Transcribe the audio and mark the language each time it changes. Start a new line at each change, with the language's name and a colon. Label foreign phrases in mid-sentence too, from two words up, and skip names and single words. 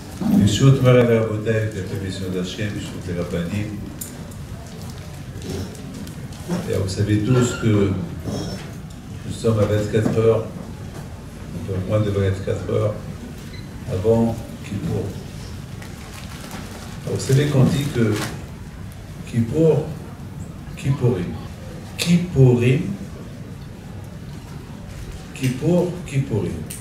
Hebrew: ברשות מוריי ורבותיי, כלפי מסיעות השם, ברשות הרבנים.
French: Vous savez tous que nous sommes à 24 heures, un peu moins de 24 heures, avant Kippour. Vous savez qu'on dit que Kippour, Kippourim, Kippourim, Kippour, Kippourim.